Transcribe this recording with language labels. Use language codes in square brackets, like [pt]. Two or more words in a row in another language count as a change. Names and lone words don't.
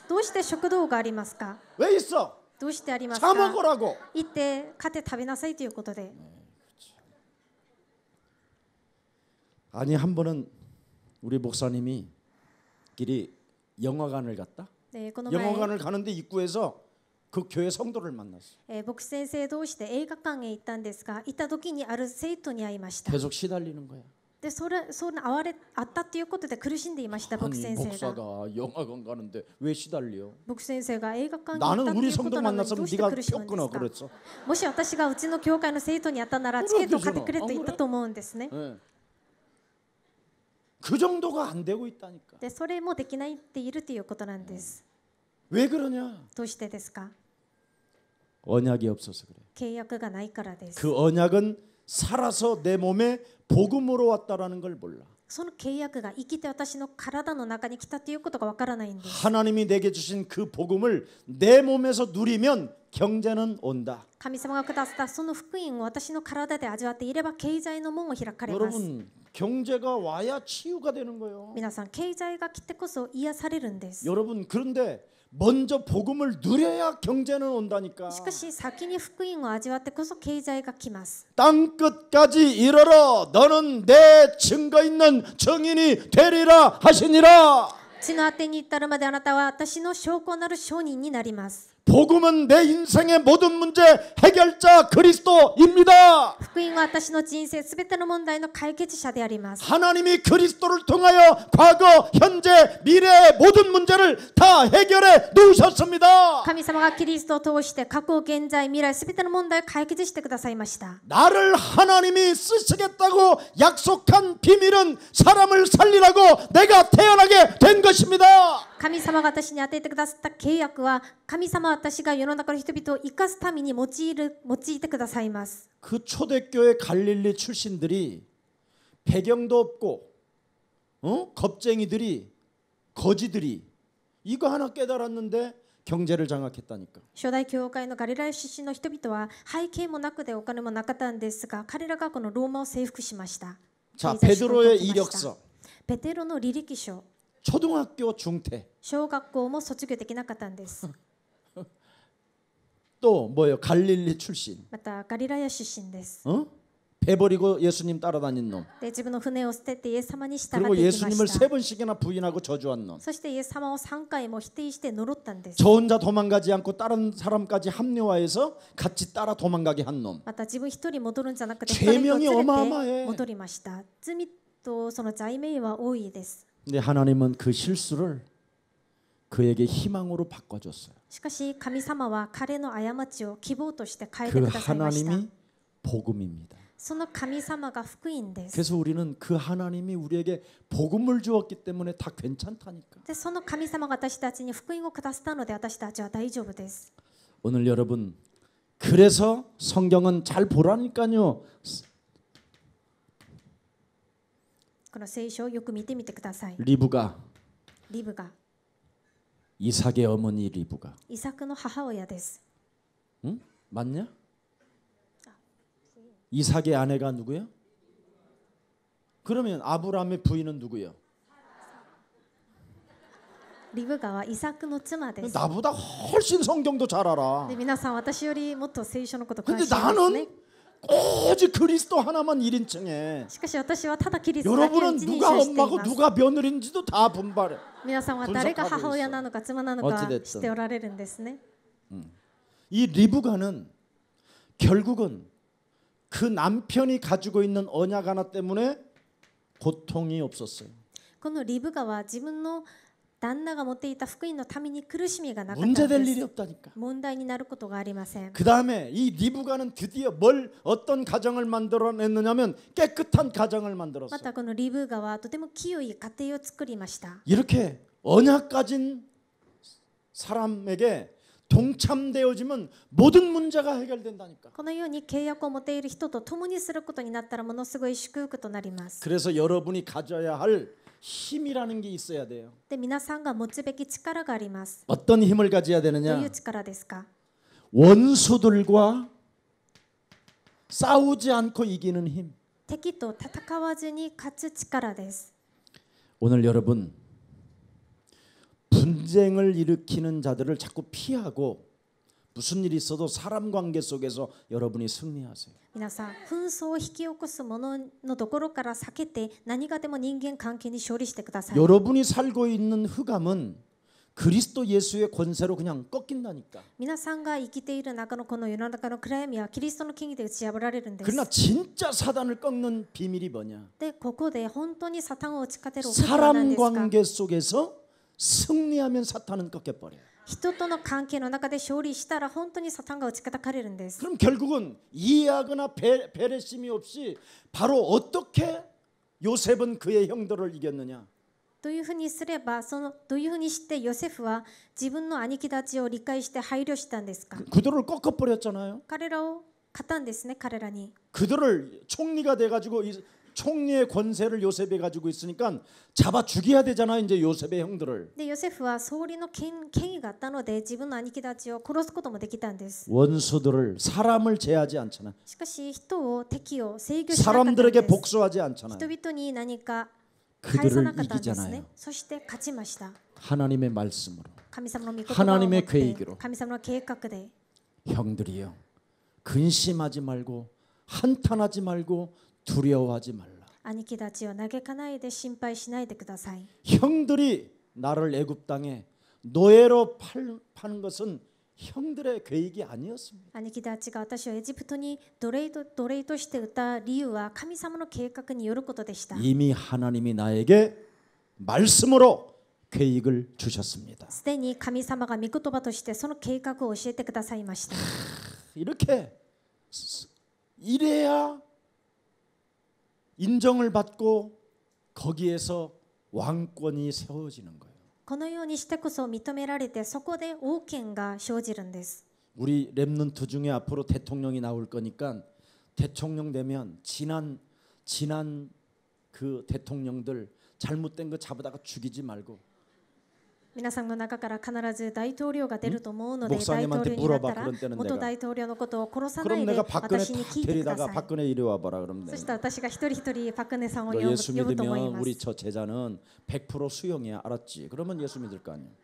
[ja] どうして食堂がありますか。 [ko] 왜 있어? [ja] どうしてあります [ko] 사 [ja] か。 [ko] 먹으라고. [ja] 行って買って食べなさいということで。 [ko] 아니 한 번은 우리 목사님이 갓길이 영화관을 갔다. [ja] でこの前、 [ko] 영화관을 가는데 입구에서 그 교회 성도를 만났어. [ja] 牧師先生同士で映画館へ行ったんですが、行った時にある生徒に会いました。 [ko] 계속 시달리는 거야. [ja] でその会ったということで苦しんでいました。牧師 [ko] 아니 [ja] 先生が [ko] 목사가 영화관 가는데 왜 시달려? [ja] 牧師先生が映画館に行った [ko] 나는 [ja] と [ko] 우리 [ja] いうこ [ko] 성도 [ja] となのにど [ko] 만났으면 [ja] うして [ko] 네가 [ja] 苦しむんです [ko] 꼈구나 [ja] か。 [ko] 그랬어. [ja] もし私がうちの教会の生徒に会ったならチケットを買ってくれと言ったと思うんですね。 [ko] 네. 그 정도가 안 되고 있다니까. [ja] でそれもできないっているということなんです。 [ko] 왜 그러냐? [ja] どうしてですか。 [ko] 언약이 없어서 그래. [ja] 契約がないからです。 [ko] 그 언약은 살아서 내 몸에 복음으로 왔다라는 걸 몰라. [ja] その契約が生きて私の体の中に来たということがわからないんです。 [ko] 하나님이 내게 주신 그 복음을 내 몸에서 누리면 경제는 온다. [ja] 神様がくださったその福音を私の体で味わっていれば経済の門を開かれます。 [ko] 여러분 경제가 와야 치유가 되는 거예요. [ja] 皆さん経済が来てこそ癒されるんです。 [ko] 여러분 그런데 먼저 복음을 누려야 경제는 온다니까. [ja] しかし先に福音を味わってこそ経済が来ます。 [ko] 땅 끝까지 이르러 너는 내 증거 있는 증인이 되리라 하시니라. [ja] 地の果てに至るまであなたは私の証拠なる証人になります。 [ko] 복음은 내 인생의 모든 문제 해결자 그리스도입니다. [ja] 福音は私の人生すべての問題の解決者であります。 [ko] 하나님이 그리스도를 통하여 과거, 현재, 미래의 모든 문제를 다 해결해 놓으셨습니다. [ja] 神様がキリストを通して過去、現在、未来すべての問題を解決してくださいました。 [ko] 나를 하나님이 쓰시겠다고 약속한 비밀은 사람을 살리라고 내가 태어나게 된 것입니다. [ja] 神様が私に与えてくださった契約は、神様は私が世の中の人々を生かすために用いてくださいます。 [ko] 그 초대교회 갈릴리 출신들이 배경도 없고 겁쟁이들이 거지들이 이거 하나 깨달았는데 경제를 장악했다니까. [ja] 初代教会のガリラヤ出身の人々は背景もなくでお金もなかったんですが、彼らがこのローマを征服しました。 [ko] 자, [ja] 経済指導を [ko] 베드로의 [ja] 取りました [ko] 이력서. [ja] ペテロの履歴書、 [ko] 초등학교 중퇴. [ja] 小学校も卒業できなかったんです。 [ko] 또 뭐예요? 갈릴리 출신. [ja] またガリラヤ出身です。 [ko] 배 버리고 예수님 따라다닌 놈. [ja] で自分の船を捨ててイエス様に従 [ko] 그리고 [ja] っていきま [ko] 예수님을 [ja] し [ko] 세 [ja] た。 [ko] 번씩이나 부인하고 저주한 놈. [ja] そしてイエス様を3回も否定して呪ったんです。 [ko] 저 혼자 도망가지 않고 다른 사람까지 합류하여서 같이 따라 도망가게 한 놈. [ja] また自分一人戻るんじゃなくて [ko] 죄 [ja] 二人と [ko] 명이 [ja] 連れ [ko] 어마어마해 [ja] て戻りました。罪とその罪名は多いです。 [ko] 근데 하나님은 그 실수를 그에게 희망으로 바꿔줬어요. [ja] しかし神様は彼の過ちを希望として変え [ko] 그 [ja] てくださいました。 [ko] 하나님이 복음입니다. [ja] その神様が福音です。 [ko] 그래서 우리는 그 하나님이 우리에게 복음을 주었기 때문에 다 괜찮다니까. [ja] でその神様が私たちに福音をくださったので私たちは大丈夫です。 [ko] 오늘 여러분 그래서 성경은 잘 보라니까요. [ja] この聖書をよく見てみてください。 [ko] 리브가 [ja] リブが [ko] 이삭의 어머니 리브가 [ja] イサクの母親です。 [ko] 응? 맞냐? 이삭의 아내가 누구야? 그러면 아브라함의 부인은 누구야? [ja] リブガはイサクの妻です。 [ko] 나보다 훨씬 성경도 잘 알아. [ja] で皆さん私よりもっと聖書のこと詳 [ko] 근데 [ja] しいですね [ko] 나는 。 오직 그리스도 하나만 1인칭해. [ja] しかし私はただキリストだけを [ko] 여러분은 [ja] 一人 [ko] 누가 [ja] 称してい [ko] 엄마고 [ja] ます。 [ko] 누가 며느리인지도 다 분발해. [ja] 皆さんは誰が母親なのか妻なのか [ko] 어찌됐든 [ja] 知っておられるんですね。 [ko] 이 리브가는 결국은 그 남편이 가지고 있는 언약 하나 때문에 고통이 없었어요. [ja] このリブガは自分の旦那が持っていた福音のために苦しみがなかったん [ko] 문제될 [ja] で [ko] 일이 [ja] す。 [ko] 없다니까. [ja] 問題になることがありません。 [ko] 그 다음에 이 리브가는 드디어 어떤 가정을 만들어냈느냐면 깨끗한 가정을 [ja] ま [ko] 만들었어요. [ja] たこのリブガはとても清い家庭を作りました。 [ko] 이렇게 언약 가진 사람에게 동참되어지면 모든 문제가 해결된다니까. [ja] このように契約を持っている人と共にすることになったらものすごい祝福となります。 [ko] 그래서 여러분이 가져야 할 힘이라는 게 있어야 돼요. [ja] で皆さんが持つべき力があります。 [ko] 어떤 힘을 가져야 [ja] どうい [ko] 되느냐? [ja] う力ですか？ [ko] 원수들과 싸우지 않고 이기는 힘. [ja] 敵と戦わずに勝つ力です。 [ko] 오늘 여러분 분쟁을 일으키는 자들을 자꾸 피하고 무슨 일이 있어도 사람 관계 속에서 여러분이 승리하세요. [ja] 皆さん紛争を引き起こすもののところから避けて何がでも人間関係に勝利してください。 [ko] 여러분이 살고 있는 흑암은 그리스도 예수의 권세로 그냥 꺾인다니까. [ja] 皆さんが生きている中のこの世の中の暗闇はキリストの権威で打ち破られるんです。 [ko] 그러나 진짜 사단을 꺾는 비밀이 뭐냐? [ja] でここで本当にサタンを打ち勝てるお方は何 [ko] 사람 [ja] ですか？ [ko] 관계 속에서 승리하면 사탄은 꺾여버려요. [ja] 人との関係の中で勝利したら本当にサタンが打ち叩かれるんです。 [ko] 그럼 결국은 이해하거나 배려심이 없이 바로 어떻게 요셉은 그의 형들을 이겼느냐? [ja] どういうふうにすればどういうふうにしてヨセフは自分の兄貴たちを理解して配慮したんですか？ [ko] 그들을 꺾어버렸잖아요. [ja] 彼らを勝ったんですね。彼らに [ko] 그들을 총리가 돼가지고 총리의 권세를 요셉이 가지고 있으니까 잡아 죽여야 되잖아요. 이제 요셉의 형들을. [ja] でヨセフは総理の権威があったので自分の兄貴たちを殺すこともできたんです。 [ko] 원수들을 사람을 제하지 않잖아. [ja] しかし人を敵を制御しなかったんです。 [ko] 사람들에게 복수하지 않잖아. [ja] 人々に何か返さな [ko] 그들을 [ja] かったんですね [ko] 이기잖아요. 。 [ja] そして勝ちました。 [ko] 하나님의 말씀으로. [ja] 神様の御言葉を持っ [ko] 하나님의 [ja] て [ko] 계획으로. [ja] 神様の計画で [ko] 형들이요. 근심하지 말고 한탄하지 말고 두려워하지 말라. [ja] 兄貴たちを嘆かないで心配しないでください。 [ko] 형들이 나를 애굽 땅에 노예로 파는 것은 형들의 계획이 아니었습니다. [ja] 兄貴たちが私をエジプトに奴隷として売った理由は神様の計画によることでした。 [ko] 이미 하나님이 나에게 말씀으로 계획을 주셨습니다. [ja] すでに神様が御言葉としてその計画を教えてくださいました。 [ko] 이렇게 이래야 인정을 받고 거기에서 왕권이 세워지는 거예요. [ja] このようにしてこそ認められてそこで王権が生じるんです。 [ko] 우리 랩런트 중에 앞으로 대통령이 나올 거니까 대통령 되면 지난 그 대통령들 잘못된 거 잡아다가 죽이지 말고 [ja] 皆さんの中から必ず大統領が出ると思うので、大統 [ko] 목사님한테 [ja] 領になった [ko] 물어봐 [ja] ら [ko] 그런 때는 [ja] 元 [ko] 내가 [ja] 大統領のことを殺さな [ko] 그럼 [ja] いで [ko] 내가 박근혜 [ja] 私に [ko] 다 [ja] 聞いてくだ [ko] 데리다가 [ja] さい。 [ko] 박근혜 이리 와봐라 그러면 [ja] そ [ko] 돼. [ja] して私が一人一人パクネさんを [ko] 너 [ja] 呼 [ko] 예수 [ja] ぶと思い [ko] 믿으면 [ja] ま [ko] 우리 [ja] す。 [ko] 저 제자는 100% 수용이야 알았지? 그러면 예수 믿을 거 아니야.